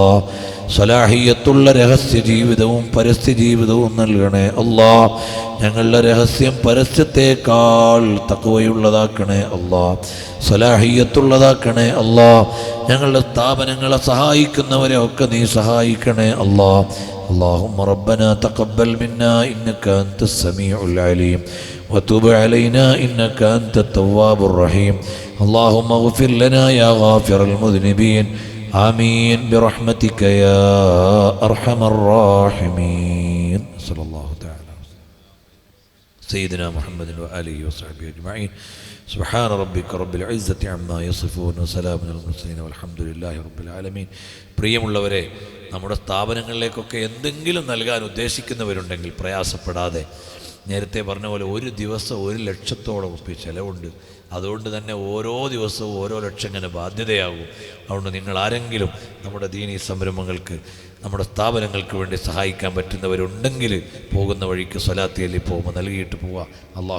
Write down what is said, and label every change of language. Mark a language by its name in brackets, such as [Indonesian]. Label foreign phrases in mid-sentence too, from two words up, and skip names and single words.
[Malayalam] സ്വലാഹിയത്തുള്ള രഹസ്യ ജീവിതവും പരസ്യ ജീവിതവും നൽകണേ അല്ലാ. ഞങ്ങളുടെ രഹസ്യം പരസ്യത്തേക്കാൾ തഖ്വയുള്ളതാക്കണേ അല്ലാ. സ്വലാഹിയത്തുള്ളതാക്കണേ അല്ലാ. ഞങ്ങളുടെ സ്ഥാപനങ്ങളെ സഹായിക്കുന്നവരെ ഒക്കെ നീ സഹായിക്കണേ അല്ലാ. [Arabic] اللهم ربنا تقبل منا إنك أنت السميع العليم وتب علينا إنك أنت التواب الرحيم. اللهم اغفر لنا يا غافر المذنبين. آمين برحمتك يا أرحم الراحمين. صلى الله تعالى سيدنا محمد وآله وصحبه أجمعين. سبحان ربك رب العزة عما يصفون وسلام على المرسلين والحمد لله رب العالمين. [Malayalam] പ്രിയമുള്ളവരെ, നമ്മുടെ സ്ഥാപനങ്ങളിലേക്കൊക്കെ എന്തെങ്കിലും നൽകാൻ ഉദ്ദേശിക്കുന്നവരുണ്ടെങ്കിൽ പ്രയാസപ്പെടാതെ, നേരത്തെ പറഞ്ഞ പോലെ ഒരു ദിവസം 1 ലക്ഷത്തോളം ചിലവുണ്ട്. അതുകൊണ്ട് തന്നെ ഓരോ ദിവസവും ഓരോ ലക്ഷം ഇങ്ങനെ ബാധ്യതയാകും. അതുകൊണ്ട് നിങ്ങൾ ആരെങ്കിലും നമ്മുടെ ദീനീ സംരംഭങ്ങൾക്ക്, നമ്മുടെ സ്ഥാപനങ്ങൾക്ക് വേണ്ടി സഹായിക്കാൻ പറ്റുന്നവരുണ്ടെങ്കിൽ പോകുന്ന വഴിക്ക് സ്വലാത്തി അല്ലി പോകുമ്പോൾ നൽകിയിട്ട് പോവുക.